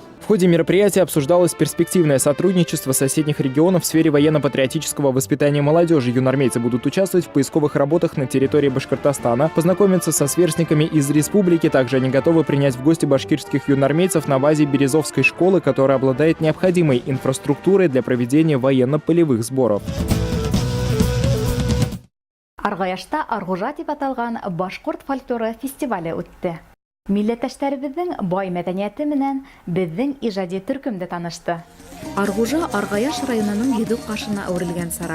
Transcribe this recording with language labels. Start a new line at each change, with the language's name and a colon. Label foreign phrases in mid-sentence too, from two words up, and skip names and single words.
Russian: В ходе мероприятия обсуждалось перспективное сотрудничество соседних регионов в сфере военно-патриотического воспитания молодежи. Юноармейцы будут участвовать в поисковых работах на территории Башкортостана, познакомиться со сверстниками из республики. Также они готовы принять в гости башкирских юноармейцев на базе Березовской школы, которая обладает необходимой инфраструктурой для проведения военно-полевых сборов.
Tatar: Аргаяшта Аргужа дип аталган башкорт фольклоры фестивале үтте.
Bashkir: Милләттәшләребезнең бай мәдәнияте менән безнең иҗади төркем дә танышты. Аргужа Аргаяш районының йөҙөк кашына әүрелгән сара.